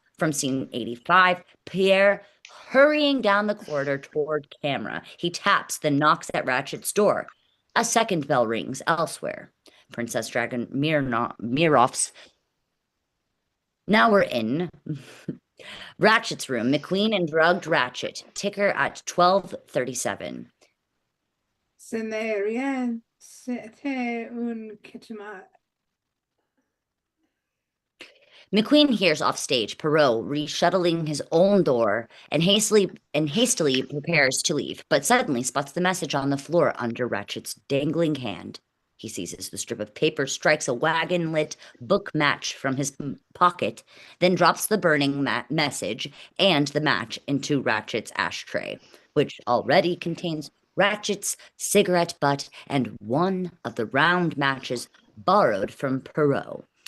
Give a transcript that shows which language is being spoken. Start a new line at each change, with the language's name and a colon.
English: From scene 85, Pierre hurrying down the corridor toward camera. He taps, then knocks at Ratchet's door. A second bell rings elsewhere. Princess Dragon Miroff's. Now we're in Ratchet's room. McQueen and drugged Ratchet. Ticker at 12:37.
French: Ce n'est rien, c'était un kitchemat.
English: McQueen hears off stage Poirot reshuttling his own door and hastily prepares to leave, but suddenly spots the message on the floor under Ratchet's dangling hand. He seizes the strip of paper, strikes a wagon-lit book match from his pocket, then drops the burning message and the match into Ratchet's ashtray, which already contains Ratchet's cigarette butt and one of the round matches borrowed from Poirot.